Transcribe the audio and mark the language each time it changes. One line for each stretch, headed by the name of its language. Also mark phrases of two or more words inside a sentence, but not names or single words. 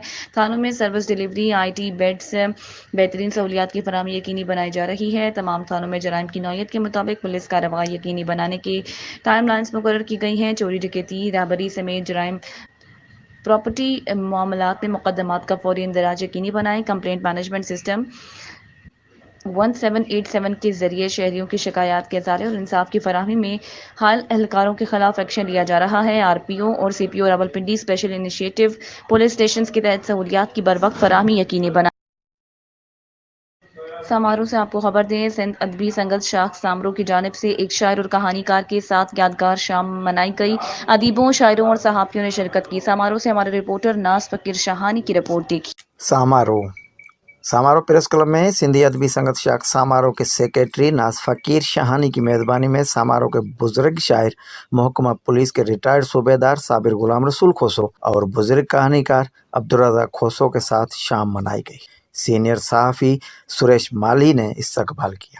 Urdu: تھانوں میں
English: service delivery, IT beds,
Urdu: بہترین سہولیات کی فراہمی یقینی بنائی جا رہی ہے. تمام تھانوں میں جرائم کی نوعیت کے مطابق پولیس کارروائی یقینی بنانے کی
English: time lines
Urdu: مقرر کی گئی ہیں. چوری، ڈکیتی، رابری سمیت جرائم پراپرٹی معاملات میں مقدمات کا فوری اندراج یقینی بنائیں.
English: complaint management system
Urdu: 1787 کے ذریعے شہریوں کی شکایات کے ازالے اور انصاف کی فراہمی میں حال اہلکاروں کے خلاف ایکشن لیا جا رہا ہے۔ آر پی او اور سی پی او راولپنڈی
English: special initiative police stations
Urdu: کے تحت سہولیات کی بروقت فراہمی یقینی بنا۔ سماروہ سے آپ کو خبر دیں، سندھ ادبی سنگت شاخ سامرو کی جانب سے ایک شاعر اور کہانی کار کے ساتھ یادگار شام منائی گئی۔ ادیبوں، شاعروں اور صحافیوں نے شرکت کی۔ سماروہ سے ہمارے رپورٹر ناز فقیر شاہانی کی رپورٹ دیکھی۔ سامارو پریس کلب میں سندھی ادبی سنگت شاخ سامارو کے سیکریٹری ناز فقیر شاہانی کی میزبانی میں سامارو کے بزرگ شاعر، محکمہ پولیس کے ریٹائرڈ صوبیدار صابر غلام رسول کھوسو اور بزرگ کہانی کار عبدالرزاق کھوسو کے ساتھ شام منائی گئی۔ سینئر صحافی سریش مالی نے استقبال کیا۔